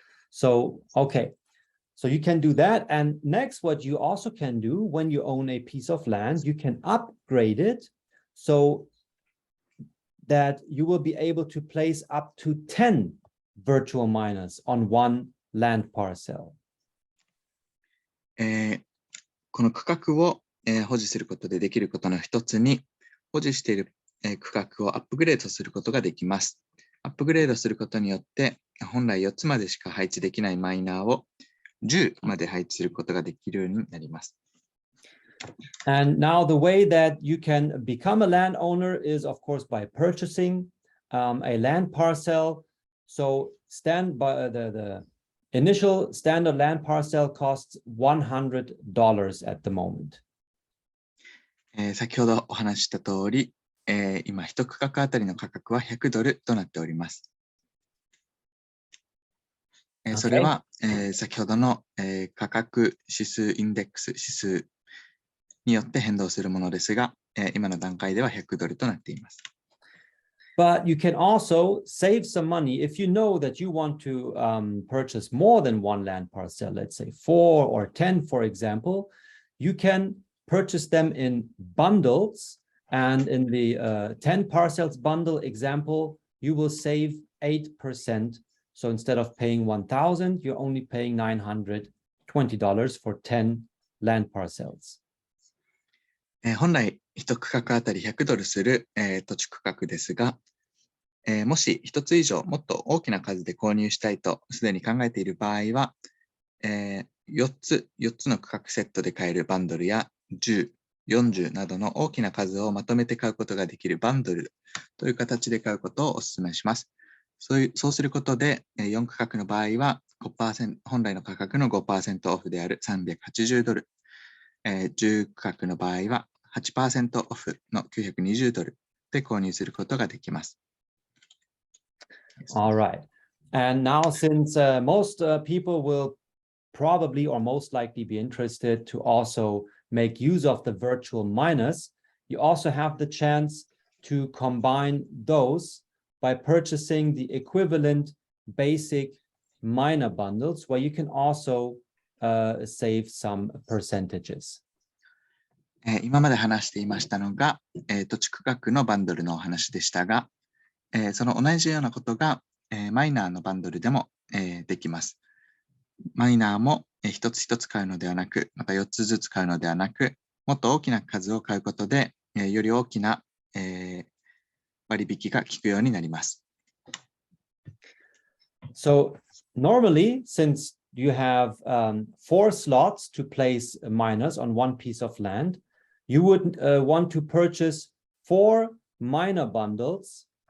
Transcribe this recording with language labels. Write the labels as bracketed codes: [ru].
[en] So, okay. So you can do that. And next, what you also can do when you own a piece of land, you can upgrade it so that you will be able to place up to 10 virtual miners on one land parcel. [ja] この区画を、保持することでできることの一つに、保持している、区画をアップグレードすることができます。アップグレードすることによって、本来4つまでしか配置できないマイナーを10まで配置することができるようになります。 [en] And now the way that you can become a landowner is, of course, by purchasing a land parcel. So the initial standard land parcel costs $100 at the moment. [ja] 先ほどお話しした通り、今1区画あたりの価格は$100となっております。それは、先ほどの、価格指数インデックス指数によって変動するものですが、今の段階では$100となっています。 [en] But you can also save some money if you know that you want to purchase more than one land parcel, let's say 4 or 10, for example. You can purchase them in bundles, and in the 10 parcels bundle example, you will save 8%. So instead of paying $1,000, you're only paying $920 for 10 land parcels. [ja] 本来1区画あたり$100する、土地区画ですが、もし1つ以上もっと大きな数で購入したいとすでに考えている場合は、4つの区画セットで買えるバンドルや10、40などの大きな数をまとめて買うことができるバンドルという形で買うことをお勧めします。そうすることで、4区画の場合は 5%、本来の価格の 5% オフである$380、10区画の場合は 8% オフの$920で購入することができます。 [en] All right. And now, since most people will probably or most likely be interested to also make use of the virtual miners, you also have the chance to combine those by purchasing the equivalent basic miner bundles, where you can also save some percentages. [ja] 今まで話していましたのが、土地区画のバンドルのお話でしたが、その同じようなことが、マイナーのバンドルでも、できます。マイナーも一つ一つ買うのではなく、また4つずつ買うのではなく、もっと大きな数を買うことで、より大きな、割引が効くようになります。 [en] So normally, since you have 4 slots to place miners on one piece of land, you would want to purchase 4 miner bundles